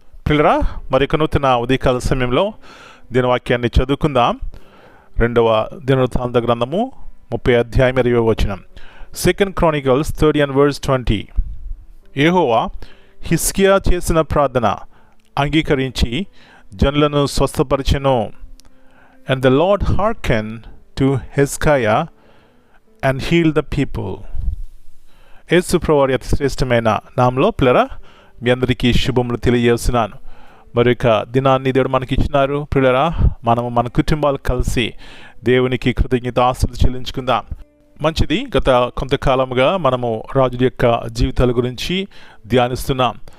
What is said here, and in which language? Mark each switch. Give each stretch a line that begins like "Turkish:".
Telugu: పిల్లరా, మరొక నూతన ఉదయకాల సమయంలో దినవాక్యాన్ని చదువుకుందాం. 2వ దినవృత్తాంత గ్రంథము 30 అధ్యాయం 20 వచనం. 2 Chronicles 30:20. యెహోవా హిజ్కియా చేసిన ప్రార్థన అంగీకరించి జనులను స్వస్థపరిచెను.
English: And the Lord hearkened to Hezekiah and healed the people.
Telugu: యేసు ప్రభువారి అతి శ్రేష్టమైన నామములో పిల్లరా మీ అందరికీ శుభములు తెలియజేస్తున్నాను. మరొక దినాన్ని దేవుడు మనకి ఇచ్చినారు. పిల్లరా, మనము మన కుటుంబాలు కలిసి దేవునికి కృతజ్ఞతాస్తుతులు చెల్లించుకుందాం. మంచిది. గత కొంతకాలముగా మనము రాజుల యొక్క జీవితాల గురించి ధ్యానిస్తున్నాం.